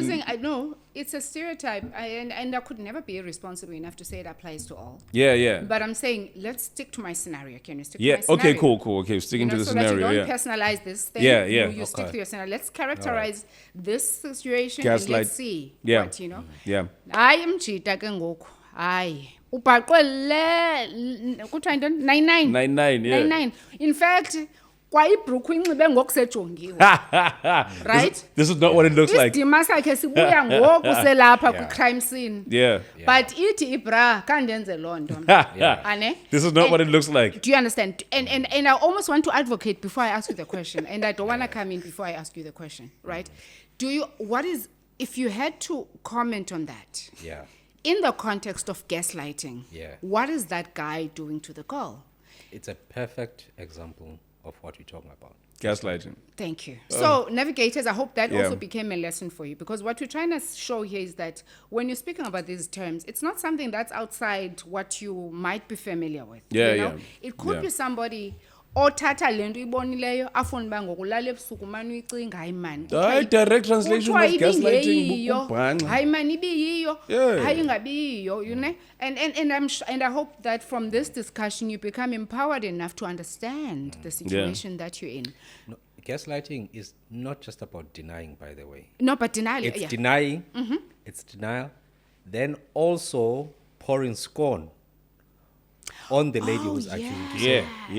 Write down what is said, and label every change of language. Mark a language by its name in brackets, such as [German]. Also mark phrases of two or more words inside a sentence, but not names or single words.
[English] using, no, it's a stereotype, and I could never be irresponsible enough to say it applies to all. Yeah. But I'm saying, let's stick to my scenario. Can you stick to Yeah. my scenario? Okay. Cool. Okay. Sticking to the so scenario. that you don't Yeah. personalize this thing. Yeah. You stick to your scenario. Let's characterize this situation and Gaslight. let's see Yeah. what, you know. Yeah. [Xhosa] Hayi mjita ke ngoku. Hayi. Ubhaqwele kuthiwa yintoni? [English] 99. 99. Yeah. 99. In fact, [Xhosa] kwayibhrukhu inxibe ngokusejongiwe. [English] Right? This is not what it looks like. [Xhosa] Isidima sakhe sibuya ngoku selapha kwi- [English] crime scene. Yeah. [Xhosa] But ithi ibra kandenze loo nto. Ane? [English] This is not what it looks like. Do you understand? And I almost want to advocate before I ask you the question, and I don't want to come in before I ask you the question, right? If you had to comment on that, in the context of gaslighting, what is that guy doing to the girl? It's a perfect example of what we're talking about. Gaslighting. Thank you. So, navigators, I hope that also became a lesson for you, because what we're trying to show here is that when you're speaking about these terms, it's not something that's outside what you might be familiar with. Yeah, you know? yeah. It could be somebody [Xhosa] othatha le nto ibonileyo afuna uba ngokulala ebusuku mani uyicinga hayi mani [English] Direct translation of gaslighting. [Xhosa] hayi mani ibiyiyo hayi ingabiyiyo, [English] you know. And I hope that from this discussion you become empowered enough to understand the situation that you're in. No, gaslighting is not just about denying, by the way. No, but denial. It's denying. It's denial. Then also pouring scorn on the lady who's accusing you.